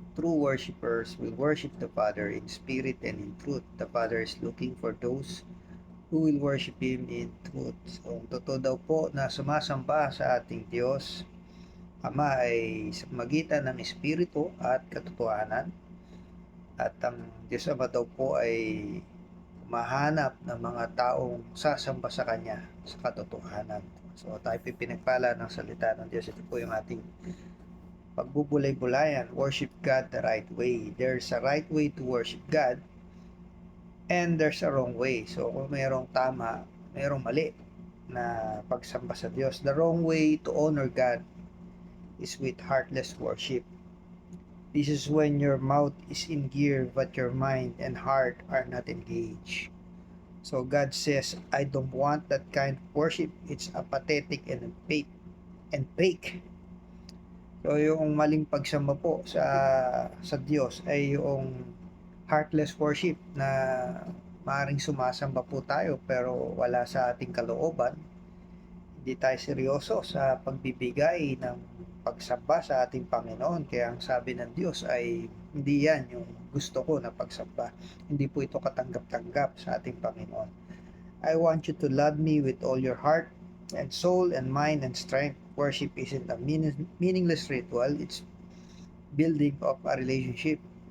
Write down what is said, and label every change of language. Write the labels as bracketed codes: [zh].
[en] True worshipers will worship the Father in spirit and in truth. The Father is looking for those who will worship Him in truth. [tl] So, totoo daw po na sumasamba sa ating Diyos Ama ay sa magitan ng Espiritu at katotohanan. At ang Diyos Ama daw po ay humahanap ng mga taong sasamba sa Kanya sa katotohanan. So tayo pinagpala ng salita ng Diyos. Ito po yung ating pagbubulay-bulayan. [en] Worship God the right way. There's a right way to worship God and there's a wrong way. So kung mayroong tama, mayroong mali na pagsamba sa Diyos. The wrong way to honor God is with heartless worship. This is when your mouth is in gear but your mind and heart are not engaged. So God says, I don't want that kind of worship. It's apathetic and fake. [tl] So yung maling pagsamba po sa Diyos ay yung heartless worship na maaaring sumasamba po tayo pero wala sa ating kalooban. Hindi tayo seryoso sa pagbibigay ng pagsamba sa ating Panginoon. Kaya ang sabi ng Diyos ay hindi yan yung gusto ko na pagsamba. Hindi po ito katanggap-tanggap sa ating Panginoon. [en] I want you to love me with all your heart and soul and mind and strength. Worship isn't a meaningless ritual. It's building of a relationship.